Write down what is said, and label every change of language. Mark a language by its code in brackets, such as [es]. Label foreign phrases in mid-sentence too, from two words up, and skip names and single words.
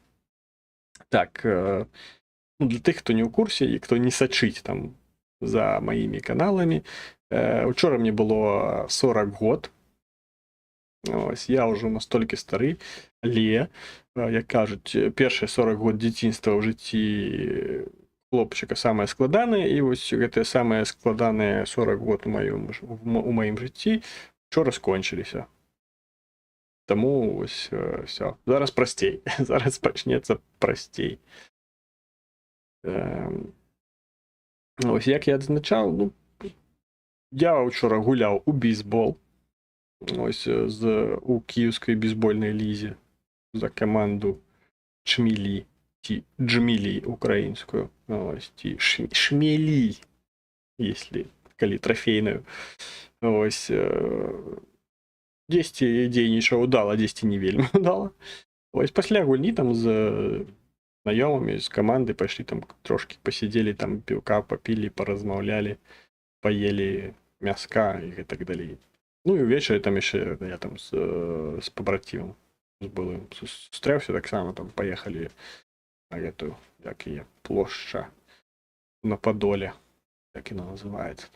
[uk] Так, ну, для тих, хто не в курсі і хто не сачить там за моїми каналами, вчора мені було 40 год. Ось, я вже настільки старий, але, як кажуть, перші 40 год [be] дзяцінства [uk] в житті хлопчика [be] самае складанае, і вось гэтыя самыя складаныя 40 год у маім жыцці вчора скончыліся. Таму вось все. Зараз прасцей. Зараз пачнецца прасцей. Ось, як я адзначаў, ну, я вчора гуляў у бейсбол. [uk] Ось, у київській бейсбольній лізі за команду Чмілі, ті Джмілі українською, ось, ті Шмілі, якщо, коли трофейною. [be] Ось, 10 дзейнічаў удала, 10 не вельмі удала. Ось, пасля гульні там з знаёмымі, з каманды пайшлі там трошки посидели, там піўка попілі, паразмаўлялі, паелі мяска і так далей. Ну і ўвечары там яшчэ я там з пабрацімам з былым сустрэўся, таксама там паехалі на гэтую, як яе, плошча на Падоле, як яна называецца-то.